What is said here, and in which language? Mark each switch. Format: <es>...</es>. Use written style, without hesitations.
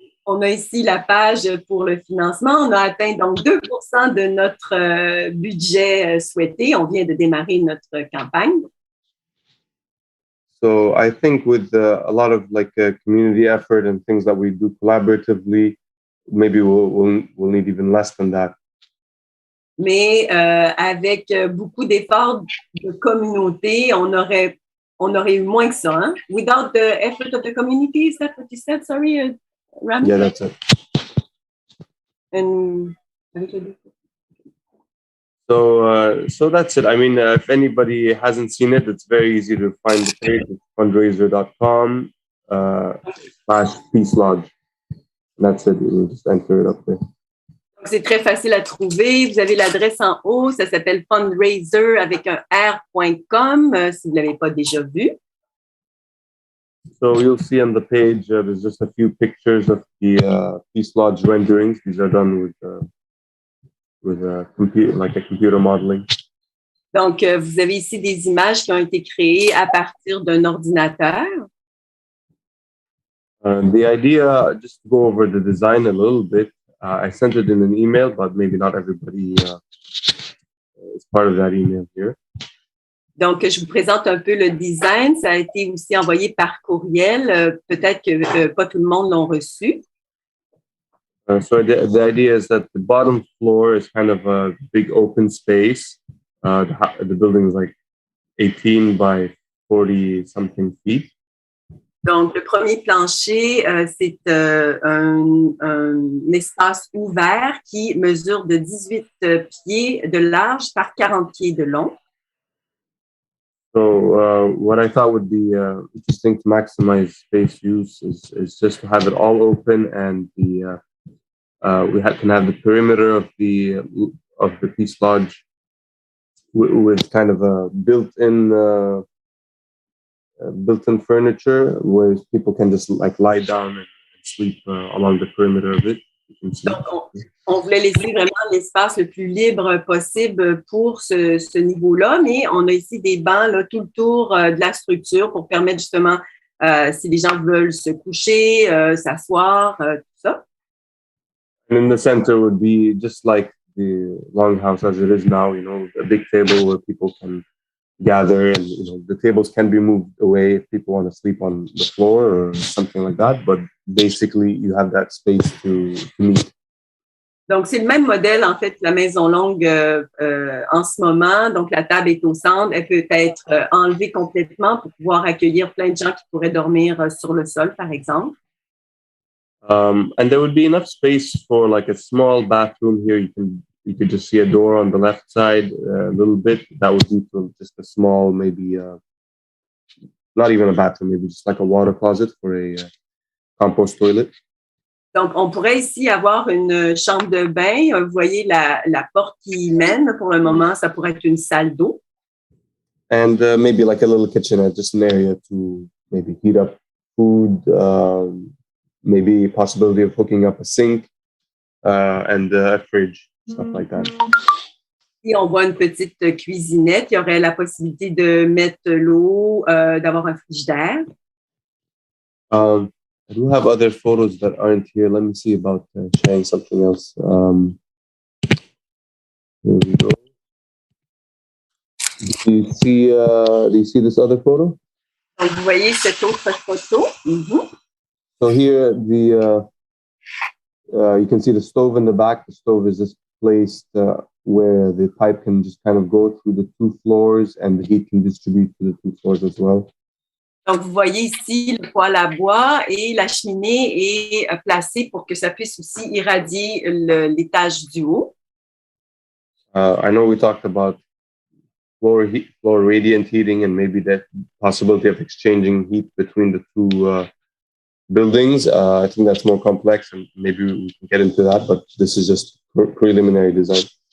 <fr>On a ici la page pour le financement. On a atteint donc 2% de notre budget souhaité. On vient de démarrer notre campagne.</fr> <en>So I think with a lot of community effort and things that we do collaboratively, maybe we'll need even less than that.</en> <fr>Mais avec beaucoup d'efforts de communauté, on aurait eu moins que ça. Hein?</fr> <en>Without the effort of the community, is that what you said? Sorry, Rami? Yeah, that's it. And So that's it. I mean, if anybody hasn't seen it, it's very easy to find the page. It's fundraiser.com/Peace Lodge. That's it. You just enter it up there.</en> <fr>C'est très facile à trouver. Vous avez l'adresse en haut. Ça s'appelle fundraiser avec un r.com si vous ne l'avez pas déjà vu.</fr> <en>So you'll see on the page, there's just a few pictures of the Peace Lodge renderings. These are done with a computer modeling.</en> <fr>Donc, vous avez ici des images qui ont été créées à partir d'un ordinateur.</fr> <en>The idea, just to go over the design a little bit, I sent it in an email, but maybe not everybody is part of that email here.</en> <fr>Donc, je vous présente un peu le design. Ça a été aussi envoyé par courriel. Peut-être que pas tout le monde l'ont reçu.</fr> <en>So the idea is that the bottom floor is kind of a big open space. The building is like 18 by 40 something feet.</en> <fr>Donc, le premier plancher, c'est un espace ouvert qui mesure de 18 pieds de large par 40 pieds de long.</fr> <en>So what I thought would be interesting to maximize space use is just to have it all open, and we can have the perimeter of the Peace Lodge with kind of a built-in furniture where people can just lie down and sleep along the perimeter of it.</en> <fr>Donc, on voulait laisser vraiment l'espace le plus libre possible pour ce niveau-là, mais on a ici des bancs là, tout le tour de la structure pour permettre justement, si les gens veulent se coucher, s'asseoir, tout ça.</fr> <en>And in the center would be just like the Longhouse as it is now, a big table where people can gather, and the tables can be moved away if people want to sleep on the floor or something like that, but basically you have that space to meet.</en> <fr>Donc, c'est le même modèle, en fait, la maison longue en ce moment. Donc, la table est au centre. Elle peut être enlevée complètement pour pouvoir accueillir plein de gens qui pourraient dormir sur le sol, par exemple.</fr> <en>And there would be enough space for like a small bathroom here. You could just see a door on the left side a little bit. That would be for just a small, maybe not even a bathroom, maybe just like a water closet for a compost toilet.</en> <fr>Donc, on pourrait ici avoir une chambre de bain. Vous voyez la porte qui y mène. Pour le moment, ça pourrait être une salle d'eau.</fr> <en>And maybe like a little kitchenette, just an area to maybe heat up food, maybe possibility of hooking up a sink and a fridge, stuff like that.</en> <fr>Si on voit une petite cuisinette, il y aurait la possibilité de mettre l'eau, d'avoir un frigidaire.</fr> <en>I do have other photos that aren't here. Let me see about sharing something else. Here we go. Do you see this other photo?</en> <fr>Donc, vous voyez cette autre photo. Mm-hmm.</fr> <en>So here, you can see the stove in the back. The stove is just placed where the pipe can just kind of go through the two floors and the heat can distribute to the two floors as well.</en> <fr>Donc, vous voyez ici le poêle à bois et la cheminée est placée pour que ça puisse aussi irradier l'étage du haut.</fr> <en>I know we talked about floor radiant heating and maybe the possibility of exchanging heat between the two buildings. I think that's more complex and maybe we can get into that, but this is just preliminary design.</en>